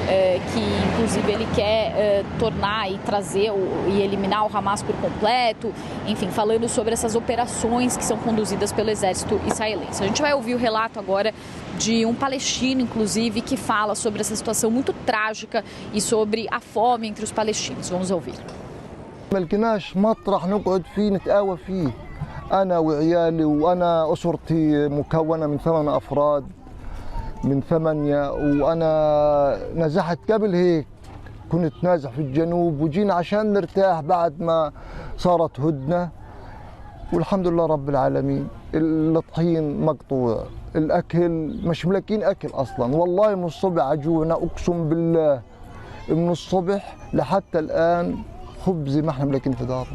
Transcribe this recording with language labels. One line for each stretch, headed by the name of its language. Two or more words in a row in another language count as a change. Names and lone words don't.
Portuguese: que inclusive ele quer tornar e trazer e eliminar o Hamas por completo, enfim, falando sobre essas operações que são conduzidas pelo exército israelense. A gente vai ouvir o relato agora de um palestino, inclusive, que fala sobre essa situação muito trágica e sobre a fome entre os palestinos. Vamos ouvir.
Arabic: أنا وعيالي وأنا أسرتي مكونة من 8 أفراد من 8 وأنا نزحت قبل هيك كنت نازح في الجنوب وجينا عشان نرتاح بعد ما صارت هدنة والحمد لله رب العالمين الطحين مقطوع، الأكل مش ملاقين أكل أصلا، والله من الصبح عجونا أقسم بالله، من الصبح لحتى الآن خبز ما احنا ملاقين في دارنا.